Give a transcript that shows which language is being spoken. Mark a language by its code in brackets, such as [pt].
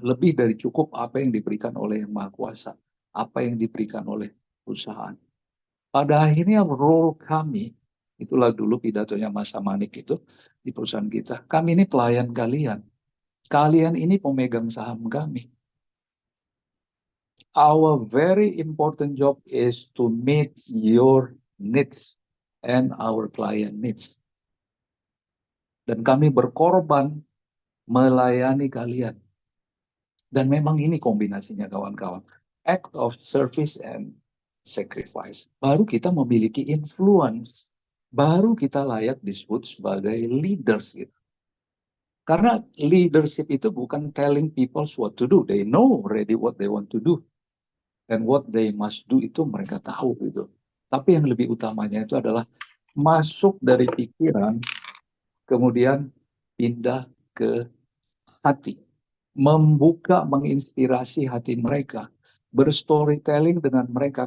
[id] Lebih dari cukup apa yang diberikan oleh Yang Maha Kuasa, apa yang diberikan oleh perusahaan. Pada akhirnya role kami, itulah dulu pidatonya Mas Manik itu di perusahaan kita. Kami ini pelayan kalian. Kalian ini pemegang saham kami. [en] Our very important job is to meet your needs and our client needs. [id] Dan kami berkorban melayani kalian. Dan memang ini kombinasinya kawan-kawan. [en] Act of service and sacrifice. [id] Baru kita memiliki influence. Baru kita layak disebut sebagai leaders. Gitu. Karena leadership itu bukan [en] telling people what to do. They know already what they want to do. And what they must do [id] itu mereka tahu gitu. Tapi yang lebih utamanya itu adalah masuk dari pikiran, kemudian pindah ke hati. Membuka, menginspirasi hati mereka. Berstorytelling dengan mereka.